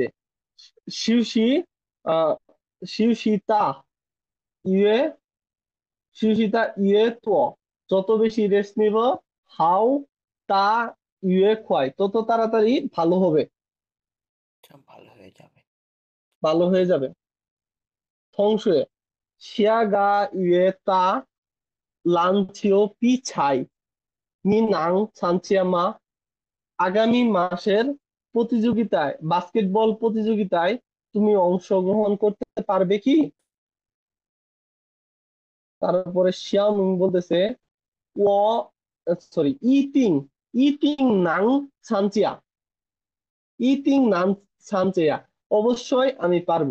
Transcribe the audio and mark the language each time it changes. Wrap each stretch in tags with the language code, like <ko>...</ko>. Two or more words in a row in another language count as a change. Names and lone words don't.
<zh>休息 啊 休息的越 休息的越多,</zh> <bn>যত বেশি রেস্ট নিব,</bn> <zh>好得越快,</zh> <bn>তত তাড়াতাড়ি ভালো হবে, আচ্ছা, ভালো হয়ে যাবে। ভালো হয়ে যাবে।</bn> <zh>同学下个月的篮球比赛你能参加吗？</zh> <bn>আগামী মাসের প্রতিযোগিতায়, বাস্কেটবল প্রতিযোগিতায় তুমি অংশগ্রহণ করতে পারবে কি? তারপরে শিয়াওমিং বলতেছে ও, সরি,</bn> <zh>一定 一定能参加 一定能参加,</zh> <bn>অবশ্যই আমি পারবো।</bn>